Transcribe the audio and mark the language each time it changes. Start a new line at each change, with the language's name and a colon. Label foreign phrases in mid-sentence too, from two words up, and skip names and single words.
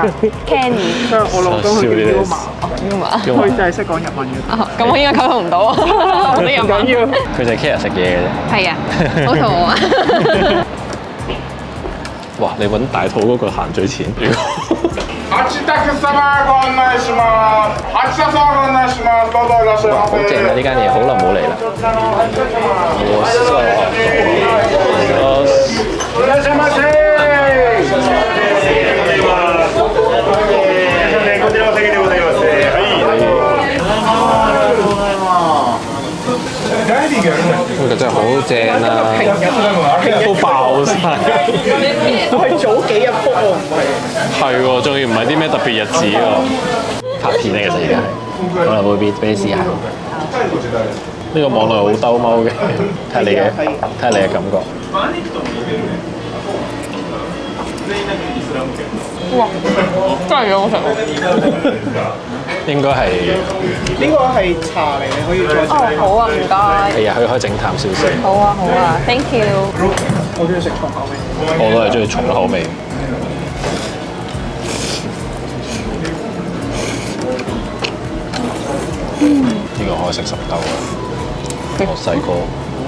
Cantonese: Kenny，我老公佢叫 Yuma，佢就係識講日文嘅。咁我應該溝通唔到啊！我啲日文緊要。佢就係 care 食嘢嘅啫。係啊，好肚餓啊！哇！你揾大肚嗰個行最前。
Japanese: 八宅様ご案内します。八田様ご案内します。どうぞいらっしゃい
Cantonese: 哇！
Japanese: ませ。
Cantonese: 好正啊！呢間嘢好耐冇嚟啦。
Japanese: いらっしゃいませ。こちらお席でございます。
Cantonese: 呢個真係好正啊！都爆晒。都係早幾日 book 喎，唔係。係喎，仲要唔係啲咩特別日子喎？拍片咧，其實而家係，可能會俾你試下。呢個網絡好兜踎嘅，睇下你嘅感覺。哇！真係幾好食喎！應該係呢個係茶嚟，你可以再哦，好啊，唔該。係啊，佢可以整淡少少。好啊，好啊 ，
English: thank you。
Cantonese: 我中意食重口味。我都係中意重口味。呢個可以食10嚿啊！我細個。